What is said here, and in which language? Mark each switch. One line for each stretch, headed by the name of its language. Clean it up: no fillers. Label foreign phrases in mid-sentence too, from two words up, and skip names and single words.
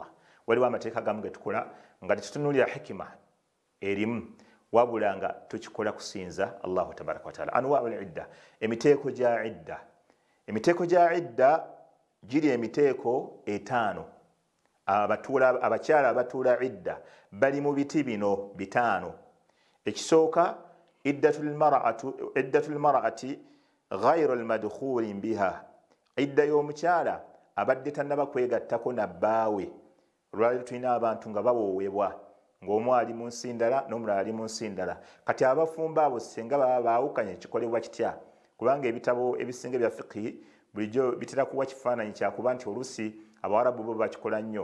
Ganda: Waliwo amateeka gamu ge tukola nga tetutunuulira hikima erimu, wabula nga tukikola kusinza
Arabic: الله تبارك وتعالى. أنواع العدة,
Ganda: emiteeko gya idda. Emiteeko gya idda giri emiteeko 5. Abakyala abatuula idda bali mu biti bino 5. Ekisooka
Arabic: عدة المرأة غير المدخول بها,
Ganda: idda y'omukyala abadde tannaba kwegattako na bbaawe. Olwaleero tulina abantu nga bawoowebwa ng'omu ali mu nsi ndala n'omulala ali mu nsi ndala. Kati abafumba abo singa baba baawukanye kikolebwa kitya? Kubanga ebitabo ebisinga bya fiqhi bulijjo bitera kuwa kifaananyi kyakuba nti oluusi Abawarabu bo bakikola nnyo.